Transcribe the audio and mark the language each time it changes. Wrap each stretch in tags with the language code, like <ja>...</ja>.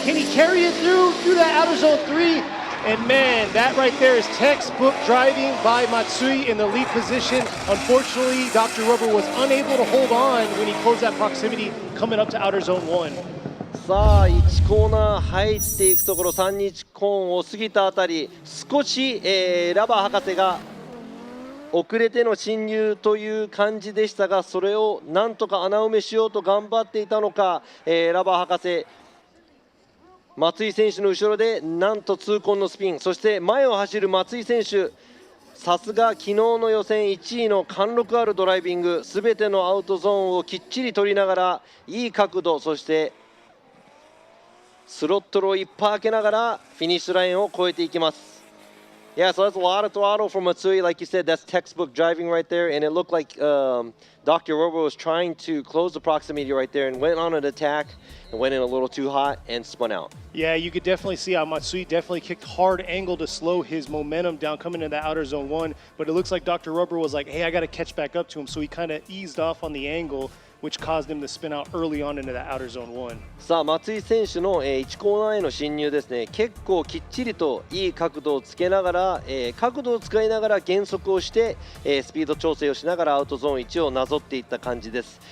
<en>Can he carry it through that outer zone 3? And man, that right there is textbook driving by Matsui in the lead position. Unfortunately, Dr. Rubber was unable to hold on when he closed that proximity coming up to outer zone 1.</en> <ja>さあ1コーナー入っていくところ、3日コーンを過ぎたあたり、少し、ラバー博士が遅れての進入という感じでしたが、それをなんとか穴埋めしようと頑張っていたのか、ラバー博士松井選手の後ろでなんと痛恨のスピン、そして前を走る松井選手、さすが昨日の予選1位の貫禄あるドライビング、すべてのアウトゾーンをきっちり取りながらいい角度、そしてスロットルをいっぱい開けながらフィニッシュラインを越えていきます。</ja> <en>Yeah, so that's a lot of throttle from Matsui. Like you said, that's textbook driving right there. And it looked like Dr. Rubber was trying to close the proximity right there and went on an attack and went in a little too hot and spun out. Yeah, you could definitely see how Matsui definitely kicked hard angle to slow his momentum down coming into the outer zone 1. But it looks like Dr. Rubber was like, hey, I got to catch back up to him. So he kind of eased off on the angle, which caused him to spin out early on into that outer zone 1.</en> <ja>さあ松井選手の1コーナーへの進入ですね。結構きっちりといい角度をつけながら、角度を使いながら減速をして、スピード調整をしながらアウトゾーン1をなぞっていった感じです。</ja>